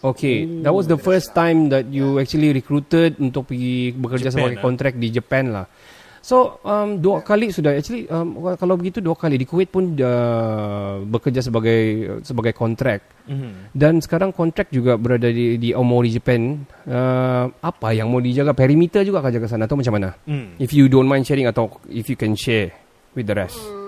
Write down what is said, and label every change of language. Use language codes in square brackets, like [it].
[en] Okay, that was the first time that you actually recruited [ms] untuk pergi bekerja [en] Japan, [ms] sebagai kontrak di Japan lah. So, 2 kali sudah actually kalau begitu 2 kali di Kuwait pun bekerja sebagai kontrak. Dan sekarang kontrak juga berada di Aomori, Japan. Apa yang mau dijaga? Perimeter juga akan jaga sana atau macam mana? [en] If you don't mind sharing atau if you can share with the rest.